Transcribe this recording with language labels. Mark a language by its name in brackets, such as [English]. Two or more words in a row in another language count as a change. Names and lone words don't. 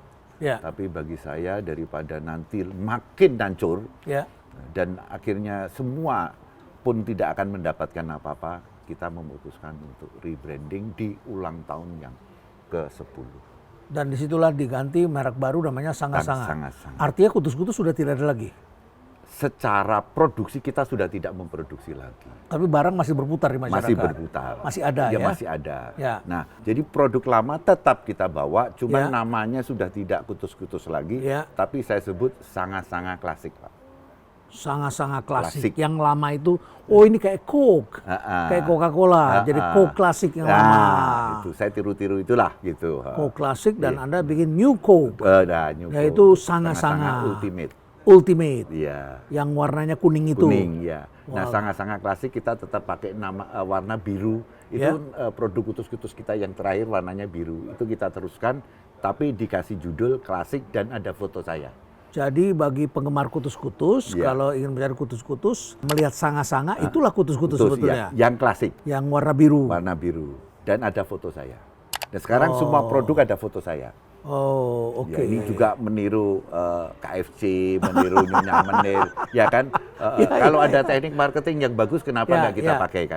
[Indonesian] Tapi bagi saya daripada nanti makin hancur dan akhirnya semua pun tidak akan mendapatkan apa-apa, kita memutuskan untuk rebranding di ulang tahun yang ke-10. Dan disitulah diganti merek baru namanya Sanga-Sanga. Artinya kutus-kutus sudah tidak ada lagi? Secara produksi kita sudah tidak memproduksi lagi. Tapi barang masih berputar di masyarakat? Masih berputar. Masih ada ya? Masih ada. Nah, jadi produk lama tetap kita bawa, cuma namanya sudah tidak kutus-kutus lagi, tapi saya sebut Sanga-Sanga klasik, Pak. Sanga-Sanga klasik. Yang lama itu, ini kayak Coke, kayak Coca-Cola, jadi Coke klasik yang lama. Itu saya tiru-tiru itulah gitu. Coke klasik dan Anda bikin New Coke, New yaitu Coke. Sanga-Sanga Ultimate. Yang warnanya kuning itu. Nah, Sanga-Sanga klasik kita tetap pakai nama warna biru. Itu produk kutus-kutus kita yang terakhir warnanya biru. Itu kita teruskan, tapi dikasih judul klasik dan ada foto saya. Jadi bagi penggemar kutus-kutus, kalau ingin mencari kutus-kutus, melihat sanga-sanga, itulah kutus-kutus sebetulnya. Ya, yang klasik. Yang warna biru. Warna biru. Dan ada foto saya. Dan sekarang semua produk ada foto saya. Oh, oke. Ya, ini juga meniru KFC, meniru Nyonya Menir. Ya kan, kalau ada teknik marketing yang bagus, kenapa nggak kita pakai kan?